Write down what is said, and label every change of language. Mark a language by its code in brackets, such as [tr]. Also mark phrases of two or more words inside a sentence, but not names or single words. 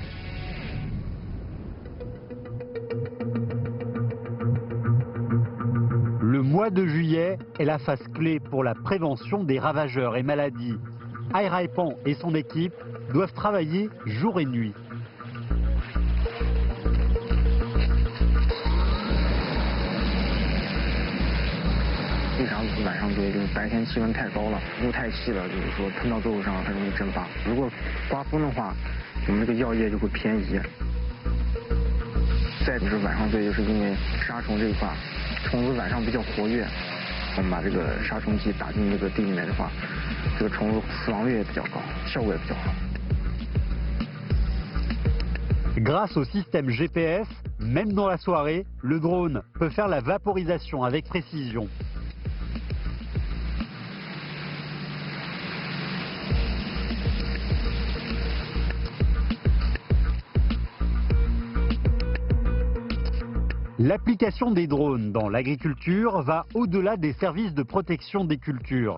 [fr] Le mois de juillet est la phase clé pour la prévention des ravageurs et maladies. Airaipan et son équipe doivent travailler jour et nuit. [zh] 经常晚上堆，就是白天气温太高了，雾太细了，就是说喷到作物上很容易蒸发。如果刮风的话，我们这个药液就会偏移。再就是晚上堆，就是因为杀虫这一块，虫子晚上比较活跃，我们把这个杀虫剂打进这个地里面的话，这个虫子死亡率也比较高，效果也比较好。 [fr] Grâce au système GPS, même dans la soirée, le drone peut faire la vaporisation avec précision. L'application des drones dans l'agriculture va au-delà des services de protection des cultures.